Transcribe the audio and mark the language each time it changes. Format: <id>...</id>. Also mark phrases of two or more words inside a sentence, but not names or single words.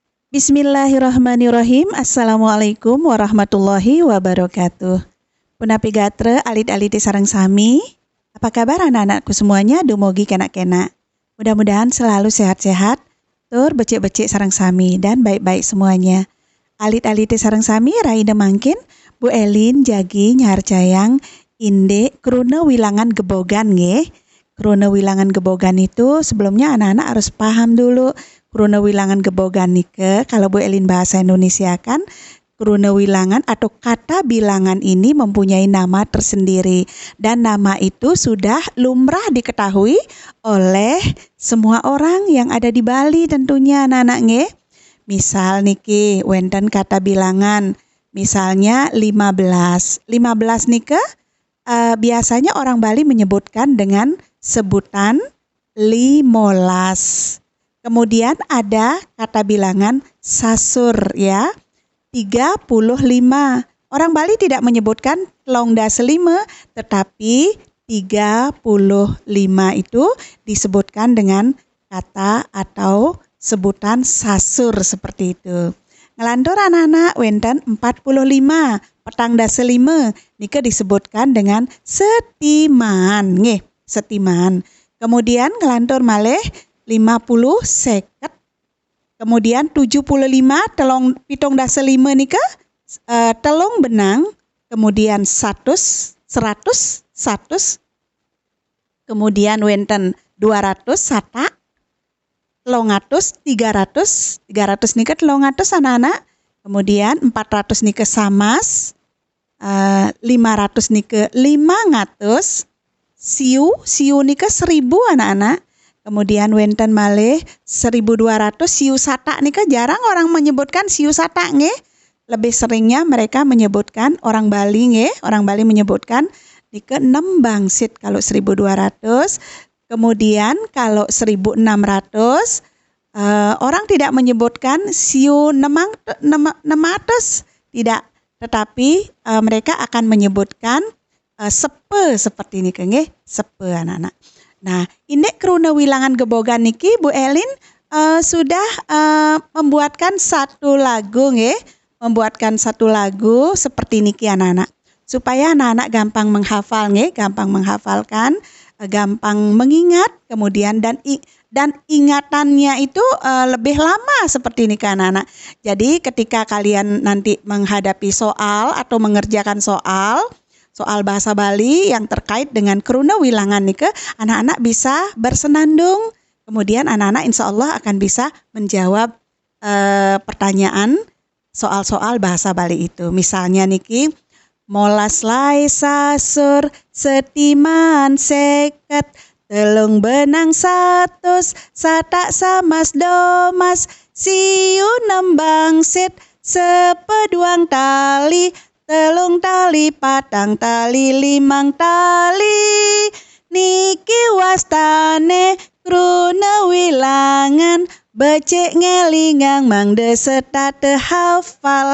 <ar>بسم الله الرحمن الرحيم. السلام عليكم ورحمة الله وبركاته.</ar> <ban>Punapi gatre alit-alit sareng sami.</ban> <id>Apa kabar anak-anakku semuanya?</id> <ban>Dumugi kena-kena.</ban> <id>Mudah-mudahan selalu sehat-sehat,</id> <ban>tur becik-becik sareng sami</ban> <id>dan baik-baik semuanya.</id> <ban>Alit-alit sareng sami raine mangkin Bu Elin jagi nyarjayang inde kruna wilangan gebogan nggih. Kruna wilangan gebogan</ban> <id>itu sebelumnya anak-anak harus paham dulu.</id> <ban>Kruna wilangan gebogan nike,</ban> <id>kalau Bu Elin bahasa Indonesia kan,</id> <ban>kruna wilangan</ban> <id>atau kata bilangan ini mempunyai nama tersendiri. Dan nama itu sudah lumrah diketahui oleh semua orang yang ada di Bali tentunya anak-anak nge. Misal</id> <ban>niki, wenten</ban> <id>kata bilangan, misalnya 15. 15 nike, biasanya orang Bali menyebutkan dengan sebutan 15. Kemudian ada kata bilangan sasur ya, 35. Orang Bali tidak menyebutkan</id> <ban>telung dasa lima,</ban> <id>tetapi 35 itu disebutkan dengan kata atau sebutan sasur seperti itu.</id> <ban>Ngelantur anak-anak wenten 45, petang dasa lima, nika</ban> <id>disebutkan dengan</id> <ban>setiman, nggih, setiman. Kemudian ngelantur malih 50 seket, kemudian 75 telung pitung dasa lima nika telung benang, kemudian 100, kemudian wenten 200 sata, 300 nika 300 anak-anak, kemudian 400 nika samas, 500 nika 500, siu nika 1000 anak-anak. Kemudian wenten malih 1200 siu sata nika</ban> <id>jarang orang menyebutkan</id> <ban>siu sata nggih.</ban> <id>Lebih seringnya mereka menyebutkan orang Bali nggih, orang Bali menyebutkan nika 6 bangsit kalau 1200. Kemudian kalau 1600 orang tidak menyebutkan siu 600 tidak, tetapi mereka akan menyebutkan sepe seperti ini nggih, sepe anak-anak. Nah,</id> <ban>indek kruna wilangan gebogan niki</ban> <id>Bu Elin sudah membuatkan satu lagu nggih, membuatkan satu lagu seperti niki anak-anak. Supaya anak-anak gampang menghafal nggih, gampang menghafalkan, gampang mengingat, kemudian dan ingatannya itu lebih lama seperti ini kan anak-anak. Jadi ketika kalian nanti menghadapi soal atau mengerjakan soal bahasa Bali yang terkait dengan</id> <ban>kruna wilangan nika,</ban> <id>anak-anak bisa bersenandung. Kemudian anak-anak</id> <ar>إن شاء الله</ar> <id>akan bisa menjawab pertanyaan soal-soal bahasa Bali itu.</id> <ban>Misalnya niki, molas lai sasur setiman seket, telung benang 100, sata samas domas, siu 6 bangsit, sepeduang tali, telung tali, patang tali, 5 tali, niki wastane kruna wilangan, becik ngelingang mangde setate hafal.</ban>